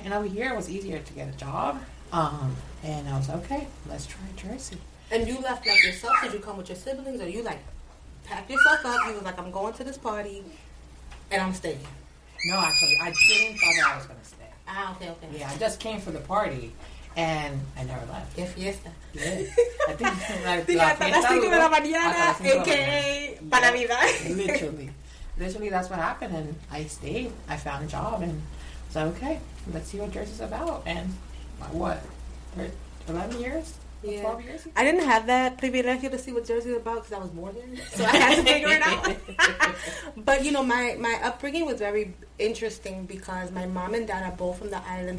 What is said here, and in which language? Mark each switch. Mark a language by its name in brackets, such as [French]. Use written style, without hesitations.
[English] And over here, it was easier to get a job. And I was like, okay, let's try Jersey. And you left like yourself? Did you come with your siblings? Or you like packed yourself up? You was like, I'm going to this party and I'm staying. No, actually, I didn't thought that I was going to stay. Okay. Yeah, I just came for the party. And I never left. [Spanish] Qué fiesta. [English] Yeah. I think [Spanish] hasta las 5 de la mañana, a.k.a. para Navidad. [English] Literally, that's what happened. And I stayed. I found a job. And I was like, okay, let's see what Jersey's about. And what? 11 years? Yeah. 12 years? I didn't have that privilegio to see what Jersey was about because I was born there. So I had to figure it out. But, my upbringing was very interesting because my mom and dad are both from the island.